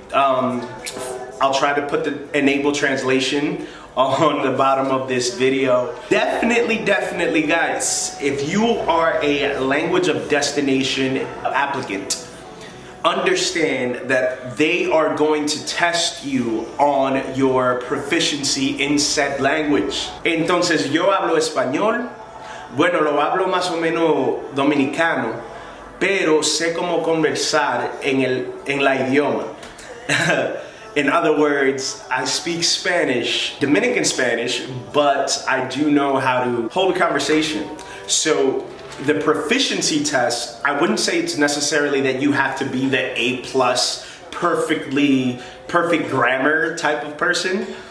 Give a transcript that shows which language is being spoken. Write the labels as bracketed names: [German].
[English] I'll try to put the enable translation on the bottom of this video. Definitely guys, if you are a language of destination applicant, understand that they are going to test you on your proficiency in said language. [Spanish] Entonces, yo hablo español. Bueno, lo hablo más o menos dominicano, pero sé cómo conversar en la idioma. [English] In other words, I speak Spanish, Dominican Spanish, but I do know how to hold a conversation. So the proficiency test, I wouldn't say it's necessarily that you have to be the A+, perfect grammar type of person.